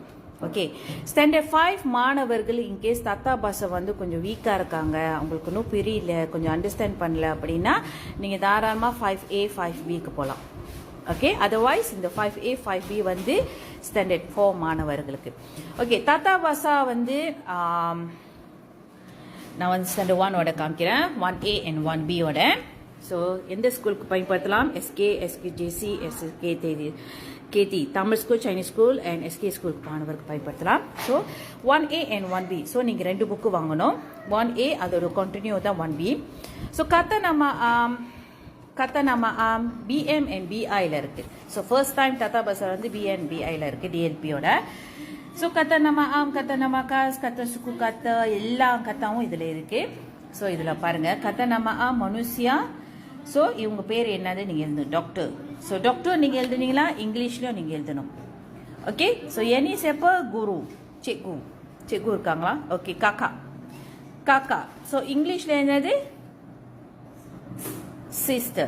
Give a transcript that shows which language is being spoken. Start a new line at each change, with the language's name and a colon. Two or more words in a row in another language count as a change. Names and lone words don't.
English: Okay, standard 5
Tamil: மாணவர்கள் இன்கேஸ் தாத்தா பாஷா வந்து கொஞ்சம் வீக்காக இருக்காங்க, அவங்களுக்கு இன்னும் புரியல, கொஞ்சம் அண்டர்ஸ்டாண்ட் பண்ணல அப்படின்னா நீங்கள் தாராளமாக 5A 5Bக்கு போகலாம்.
English: Okay, otherwise
Tamil: இந்த 5A 5B வந்து ஸ்டாண்டர்ட் 4 மாணவர்களுக்கு. ஓகே, தாத்தா பாஷா வந்து நான் வந்து ஸ்டாண்டர்ட் 1ஓட காமிக்கிறேன், 1A and 1Bயோட. ஸோ எந்த ஸ்கூலுக்கு பயன்படுத்தலாம்? SKJC, KT தமிழ் ஸ்கூல்,
English: Chinese school and SK school
Tamil: மாணவருக்கு பயன்படுத்தலாம். ஸோ 1A and 1B. ஸோ நீங்கள் ரெண்டு புக்கு வாங்கணும். 1A அதோட கண்டினியூ தான் 1B. ஸோ
Malay: kata nama am
Tamil: BM and BIல இருக்கு.
English: So first time
Tamil: தாத்தா பாஷா வந்து BM and BIல இருக்கு DLPயோட.
Malay: ஸோ kata nama am, kata nama kas, kata suku kata
Tamil: எல்லா கத்தாவும் இதில் இருக்கு. ஸோ இதில் பாருங்க,
Malay: kata nama am மனுஷியா.
Tamil: ஸோ இவங்க பேர் என்னது நீங்கள் எழுதணும், டாக்டர். ஸோ டாக்டர் நீங்கள் எழுதுனீங்களா, இங்கிலீஷ்லையும் நீங்கள் எழுதணும்.
English: Okay, so any
Tamil: செப்ப குரு, செக்கு இருக்காங்களா? ஓகே, காக்கா. ஸோ இங்கிலீஷில் என்னது சிஸ்டர்.